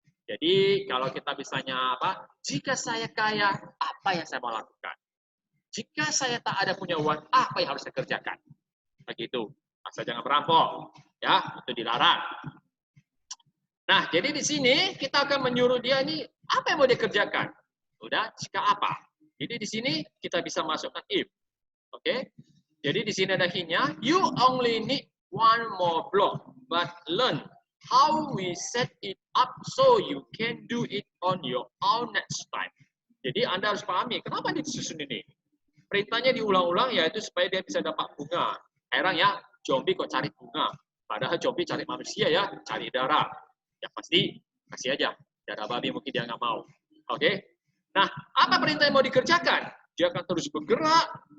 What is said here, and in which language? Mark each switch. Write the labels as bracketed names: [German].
[Indonesian] Jadi kalau kita misalnya apa? Jika saya kaya, apa yang saya mau lakukan? Jika saya tak ada punya uang, apa yang harus saya kerjakan? Begitu. Asal jangan merampok, ya itu dilarang. Nah jadi di sini kita akan menyuruh dia ini apa yang mau dia kerjakan. Udah jika apa? Jadi di sini kita bisa masukkan if. Oke. Jadi di sini ada hint-nya, [English] you only need 1 more block, but learn how we set it up so you can do it on your own next time. [Indonesian] Jadi Anda harus pahami, kenapa disusun ini? Perintahnya diulang-ulang, yaitu supaya dia bisa dapat bunga. Heran ya, zombie kok cari bunga? Padahal zombie cari manusia ya, cari darah. Ya pasti, kasih aja. Darah babi mungkin dia nggak mau. Oke? Nah, apa perintah yang mau dikerjakan? Dia akan terus bergerak.